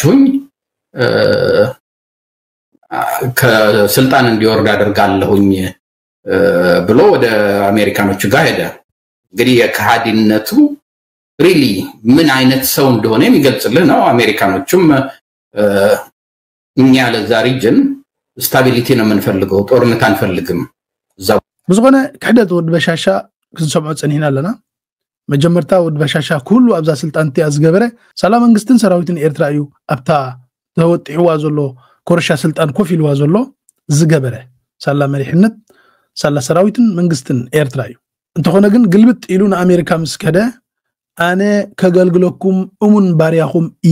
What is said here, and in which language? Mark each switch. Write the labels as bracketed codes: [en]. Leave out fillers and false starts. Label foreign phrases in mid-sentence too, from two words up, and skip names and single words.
[am] ከስልጣን እንዲወርድ አደርጋለሁኝ ብሎ ወደ አሜሪካኖቹ ጋር ሄደ እንግዲህ የካሃዲነቱ ሪሊ ምን አይነት ሰው እንደሆነ የሚገልጽልህ ነው አሜሪካኖቹም እኛ ለዛ [en] region stability [am] ነው የምንፈልገው ጦርነት አንፈልግም [ti] ብዝኾነ ክሕደት ወድ በሻሻ ክንሰምዖ ፀኒሕና ኣለና መጀመርታ ወድ በሻሻ ኩሉ ኣብዛ ስልጣንቲ ዝገበረ ሰላም መንግስትን ሰራዊትን ኤርትራ እዩ ኣብታ ተወጢዕዋ ዘሎ ኮርሻ ስልጣን ኮፍ ኢልዋ ዘሎ ዝገበረ ሰላም መሪሕነት ሰላ ሰራዊትን መንግስትን ኤርትራ እዩ እንተኾነ ግን ግልብጥ ኢሉ ንኣሜሪካ ምስ ከደ ኣነ ከገልግለኩም እሙን ባርያኹም እየ